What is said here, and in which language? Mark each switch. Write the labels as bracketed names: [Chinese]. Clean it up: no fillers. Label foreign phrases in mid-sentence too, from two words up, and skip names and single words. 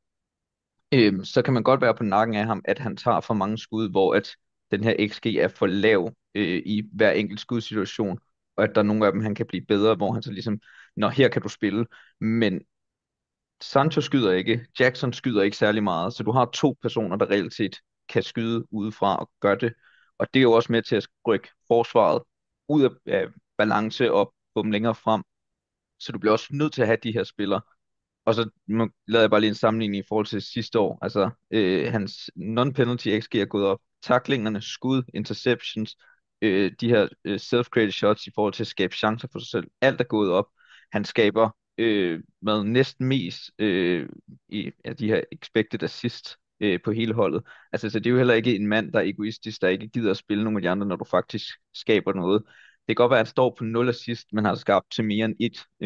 [Danish] Så kan man godt være på nakken af ham, at han tager for mange skud, hvor at den her XG er for lav i hver enkelt skudsituation, og at der er nogle af dem, han kan blive bedre, hvor han så ligesom, nå, her kan du spille, men Sancho skyder ikke, Jackson skyder ikke særlig meget, så du har to personer, der reelt set kan skyde udefra og gøre det, og det er jo også med til at rykke forsvaret ud af balance og få dem længere frem, så du bliver også nødt til at have de her spillere. Og så lavede jeg bare lige en sammenligning i forhold til sidste år. Altså, hans [English] non-penalty XG [Danish] er gået op. Tacklingerne, skud, interceptions, de her [English] self-created shots [Danish] i forhold til at skabe chancer for sig selv. Alt er gået op. Han skaber med næsten mest i de her [English] expected assist [Danish] på hele holdet. Altså, så det er jo heller ikke en mand, der er egoistisk, der ikke gider at spille nogle af de andre, når du faktisk skaber noget. Det kan godt være, at han står på 0 assist, men har skabt til mere end et.